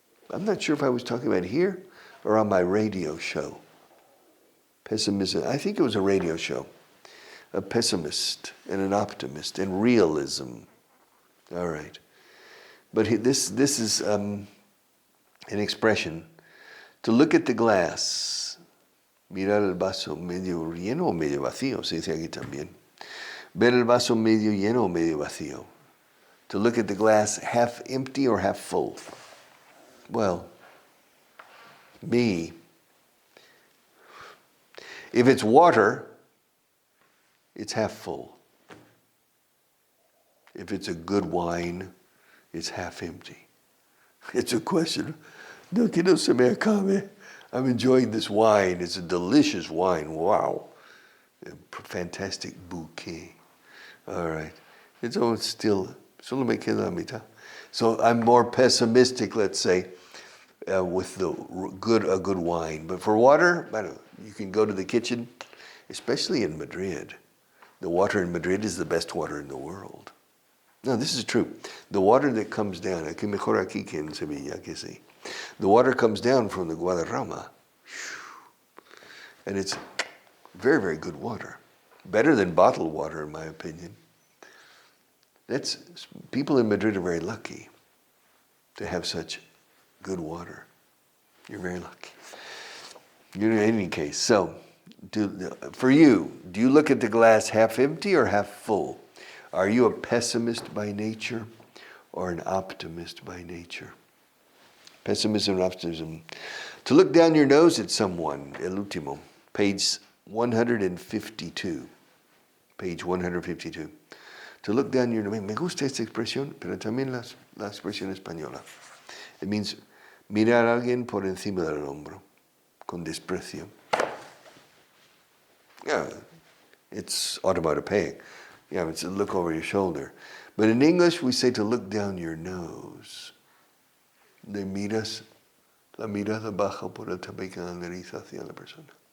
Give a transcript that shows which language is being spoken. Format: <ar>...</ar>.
<en>I'm not sure if I was talking about here or on my radio show. Pessimism, I think it was a radio show. A pessimist and an optimist and realism. All right. But this is an expression. To look at the glass.</en> <es>Mirar el vaso medio lleno o medio vacío, se dice aquí también. Ver el vaso medio lleno o medio vacío.</es> <en>To look at the glass half empty or half full. Well, me. If it's water, it's half full. If it's a good wine, it's half empty. It's a question.</en> <es>No, que no se me acabe.</es> <en>I'm enjoying this wine. It's a delicious wine. Wow. A fantastic bouquet. All right. It's still,</en> <es>solo me queda la mitad.</es> <en>So I'm more pessimistic, let's say, with a good wine. But for water, I don't know, you can go to the kitchen, especially in Madrid. The water in Madrid is the best water in the world. No, this is true. The water that comes down,</en> <es>aquí mejor aquí que en Sevilla, que sí.</es> <en>The water comes down from the Guadarrama. And it's very, very good water. Better than bottled water, in my opinion. People in Madrid are very lucky to have such good water. You're very lucky. In any case, so for you, do you look at the glass half empty or half full? Are you a pessimist by nature or an optimist by nature? Pessimism and optimism. To look down your nose at someone,</en> <es>el último,</es> <en>page 152. Page 152. To look down your nose.</en> <es>Me gusta esta expresión, pero también la expresión española.</es> <en>It means</en> <es>mirar a alguien por encima del hombro, con desprecio.</es> <en>Yeah, it's automatopeic. Yeah, it's a look over your shoulder. But in English, we say to look down your nose.</en> <es>De miras, la mirada baja por el tabique de la nariz hacia la persona.</es>